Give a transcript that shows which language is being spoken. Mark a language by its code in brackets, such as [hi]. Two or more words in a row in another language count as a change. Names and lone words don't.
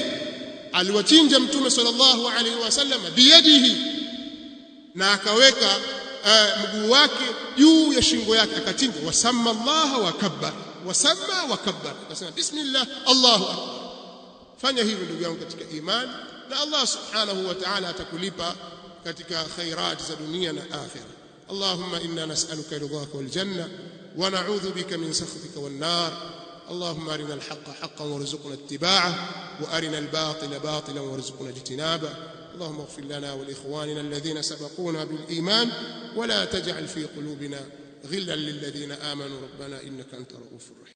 [sw] Aliwachinja Mtume [ar] صلى الله عليه وسلم بيده, [sw] na akaweka mguu wake juu ya shingo yake, akachinja. [ar] وسمى الله وكبر وسمى وكبر, akasema بسم الله الله أكبر. [sw] Fanya hivyo ndugu yangu katika imani, na Allah [ar] سبحانه وتعالى [sw] atakulipa katika khairat za dunia na akhira. [ar] اللهم إنا نسألك رضاك والجنة ونعوذ بك من سخطك والنار. اللهم أرنا الحق حقا وارزقنا اتباعه وأرنا الباطل باطلا وارزقنا اجتنابه. اللهم اغفر لنا ولإخواننا الذين سبقونا بالإيمان ولا تجعل في قلوبنا غلا للذين آمنوا ربنا إنك أنت رؤوف رحيم.